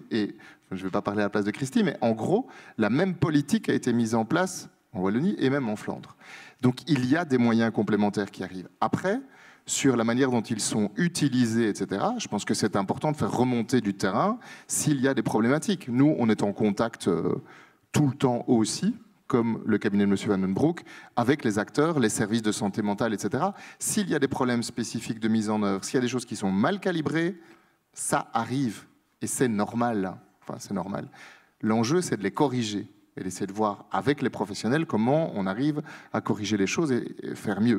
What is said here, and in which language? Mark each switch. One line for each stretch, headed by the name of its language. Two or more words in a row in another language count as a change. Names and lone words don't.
French: Et je ne vais pas parler à la place de Christy, mais en gros, la même politique a été mise en place en Wallonie et même en Flandre. Donc il y a des moyens complémentaires qui arrivent. Après, sur la manière dont ils sont utilisés, etc., je pense que c'est important de faire remonter du terrain s'il y a des problématiques. Nous, on est en contact tout le temps aussi, comme le cabinet de M. Van den Broek, avec les acteurs, les services de santé mentale, etc. S'il y a des problèmes spécifiques de mise en œuvre, s'il y a des choses qui sont mal calibrées, ça arrive. Et c'est normal. Enfin, c'est normal. L'enjeu, c'est de les corriger et d'essayer de voir avec les professionnels comment on arrive à corriger les choses et faire mieux.